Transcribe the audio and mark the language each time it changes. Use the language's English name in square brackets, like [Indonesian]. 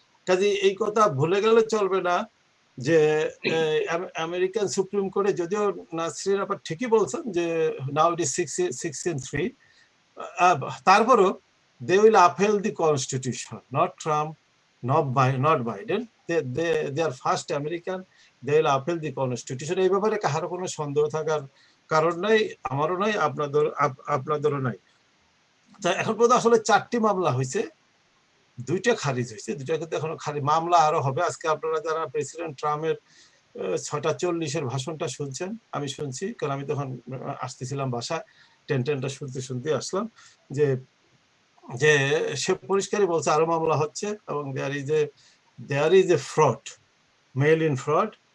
[Bangla] কাজে এই কথা ভুলে গেলে চলবে না যে আমেরিকান সুপ্রিম কোর্টে, যদিও নাসরিন আপা ঠিকই বলছেন যে [English] now it is 6-3, [Bangla] তারপরও [English] they will uphold the constitution, not Trump, not Biden. They are first American, they will uphold the constitution. [Bangla] এই ব্যাপারে কারো কোনো সন্দেহ থাকার কারণ নাই, আমারও নাই, আপনাদেরও নাই। তা এখন পর্যন্ত আসলে 4টি মামলা হয়েছে, 2টা খারিজ হয়েছে, 2টা কিন্তু এখনো মামলা আরো হবে। আজকে আপনারা যারা প্রেসিডেন্ট ট্রাম্পের 6:40-এর ভাষণটা শুনছেন, আমি শুনছি, কারণ আমি তখন আসতেছিলাম বাসায়, 10টা শুনতে আসলাম, যে সে পরিষ্কারই বলছে আরো মামলা হচ্ছে, এবং [English] There is a fraud, mail in fraud.